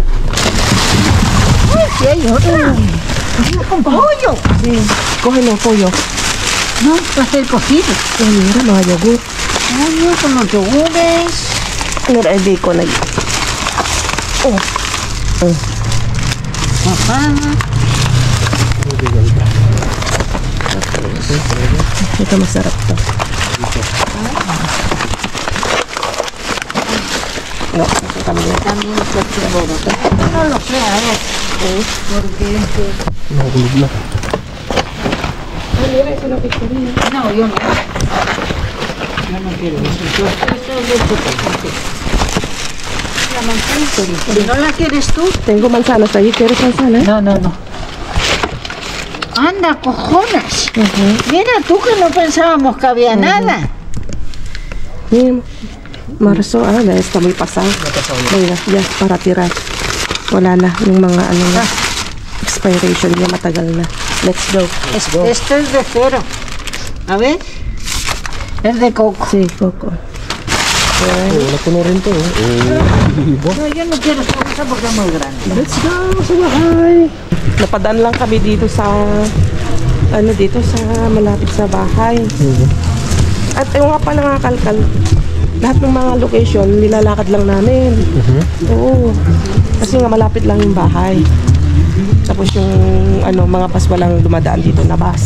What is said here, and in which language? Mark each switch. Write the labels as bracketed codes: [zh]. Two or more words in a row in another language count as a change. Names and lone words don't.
[es] Sí, hay otra. Con pollo. Sí, cógelo, pollo. No, va a ser cocido. Mira, mga yogur. Pollo con los yogures. Mira, el bacon ahí. Papá. [tl] Ito masarap to. [es] No, ito también. También está chingón. No lo sé, a ver. Porque [tl] Nahulog na. [es] Mira, eso es lo que quería. no, yo no. Yo no quiero eso. Esto es leche picante. La manzana. ¿Y no la quieres tú? Tengo manzanas ahí. ¿Quieres manzana? No. Anda, cojones. Mira tú que no pensábamos que había nada. Mira, marzo, ya está muy pasado. Mira, ya es para tirar. [tl] Wala na, yung mga expiration niya matagal na. [en] Let's go. [es] Esto es de cero. A ver. Es de coco. Sí, coco. [tl] Oh, napuno rin to. [es] No, yo no quiero esta bolsa porque es muy grande. [en] Let's go [tl] sa bahay. Napadaan lang kami dito sa dito sa malapit sa bahay. At yung nga pala nga kalkal, lahat ng mga location nilalakad lang namin. Oo. Kasi nga malapit lang yung bahay. Tapos yung mga bus walang dumadaan dito na bus.